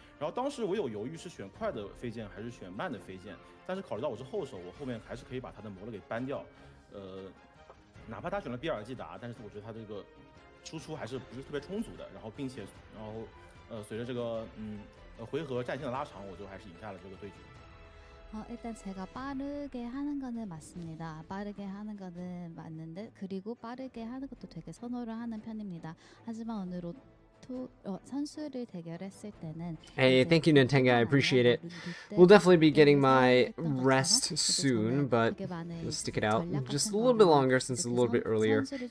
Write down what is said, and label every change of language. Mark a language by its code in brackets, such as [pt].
[zh] 然后当时我有犹豫是选快的飞剑还是选慢的飞剑，但是考虑到我是后手，我后面还是可以把他的魔了给 ban 掉。哪怕他选了比尔季达，但是我觉得他这个输出还是不是特别充足的。然后并且随着这个回合战线的拉长，我就还是赢下了这个对局。 [ko] 일단 제가 빠르게 하는 거는 맞습니다. 빠르게 하는 거는 맞는데 그리고 빠르게 하는 것도 되게 선호를 하는 편입니다. 하지만 오늘 선수를 대결했을 때는 [en] Hey, thank you, Nintendo. I appreciate it. We'll definitely be getting my rest soon, but let's stick it out just a little bit longer since it's a little bit earlier.